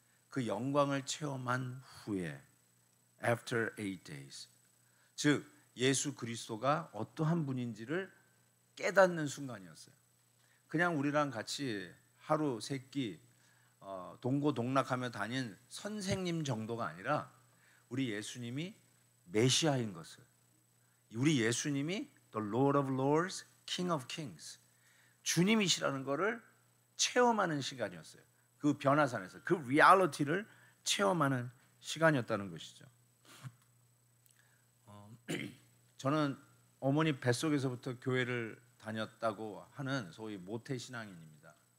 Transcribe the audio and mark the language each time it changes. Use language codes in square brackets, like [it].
[ko] 그 영광을 체험한 후에 [en] after 8 days [ko] 즉 예수 그리스도가 어떠한 분인지를 깨닫는 순간이었어요. 그냥 우리랑 같이 하루 세끼 동고동락하며 다닌 선생님 정도가 아니라 우리 예수님이 메시아인 것을, 우리 예수님이 [en] The Lord of Lords, King of Kings. [ko] 주님이시라는 거를 체험하는 시간이었어요. 그 변화산에서 그 리얼리티를 체험하는 시간이었다는 것이죠. 저는 어머니 뱃속에서부터 교회를 다녔다고 하는 소위 모태 신앙인입니다.